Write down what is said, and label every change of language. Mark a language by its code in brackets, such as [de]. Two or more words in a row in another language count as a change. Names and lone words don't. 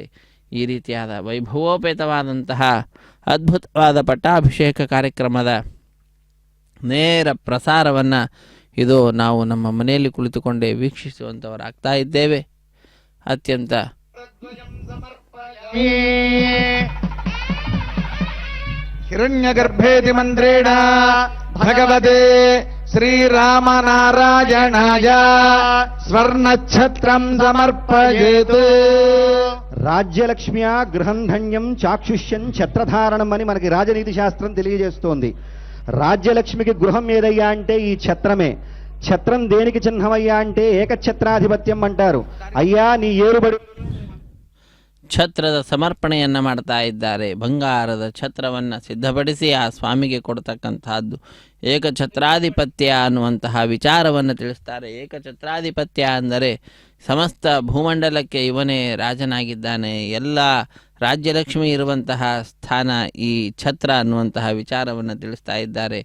[kn] ಈ ರೀತಿಯಾದ ವೈಭವೋಪೇತವಾದಂತಹ ಅದ್ಭುತವಾದ ಪಟ್ಟಾಭಿಷೇಕ ಕಾರ್ಯಕ್ರಮದ ನೇರ ಪ್ರಸಾರವನ್ನು ಇದು ನಾವು ನಮ್ಮ ಮನೆಯಲ್ಲಿ ಕುಳಿತುಕೊಂಡೇ ವೀಕ್ಷಿಸುವಂಥವರಾಗ್ತಾ ಇದ್ದೇವೆ. ಅತ್ಯಂತ [sa] ಹಿರಣ್ಯಗರ್ಭೇತಿ ಮಂತ್ರೇಣ ಭಗವತೆ ಶ್ರೀರಾಮನಾರಾಯಣಾಯ ಸ್ವರ್ಣಛತ್ರಂ సమర్పయేత్. రాజ్యలక్ష్మ్యా గృహం ధన్యం చాక్షుష్యం ఛత్రధారణం [te] అని మనకి రాజనీతి శాస్త్రం తెలియజేస్తోంది. రాజ్యలక్ష్మికి గృహం ఏదయ్యా అంటే ఈ ఛత్రమే. ఛత్రం దేనికి చిహ్నమయ్యా అంటే ఏకఛత్రాధిపత్యం అంటారు. అయ్యా నీ ఏరుబడి [kn] ಛತ್ರದ ಸಮರ್ಪಣೆಯನ್ನು ಮಾಡ್ತಾ ಇದ್ದಾರೆ. ಬಂಗಾರದ ಛತ್ರವನ್ನು ಸಿದ್ಧಪಡಿಸಿ ಆ ಸ್ವಾಮಿಗೆ ಕೊಡ್ತಕ್ಕಂತಹದ್ದು ಏಕಛತ್ರಾಧಿಪತ್ಯ ಅನ್ನುವಂತಹ ವಿಚಾರವನ್ನು ತಿಳಿಸ್ತಾರೆ. ಏಕಛತ್ರಾಧಿಪತ್ಯ ಅಂದರೆ ಸಮಸ್ತ ಭೂಮಂಡಲಕ್ಕೆ ಇವನೇ ರಾಜನಾಗಿದ್ದಾನೆ, ಎಲ್ಲ ರಾಜ್ಯಲಕ್ಷ್ಮಿ ಇರುವಂತಹ ಸ್ಥಾನ ಈ ಛತ್ರ ಅನ್ನುವಂತಹ ವಿಚಾರವನ್ನು ತಿಳಿಸ್ತಾ ಇದ್ದಾರೆ.